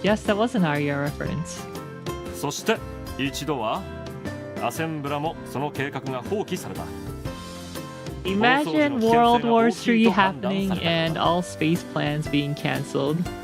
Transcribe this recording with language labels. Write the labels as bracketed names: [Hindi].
[English] Yes, that was an Arya reference. [Japanese] そして一度はアセンブラもその計画が放棄された。 [English] Imagine World War III happening and all space plans being cancelled.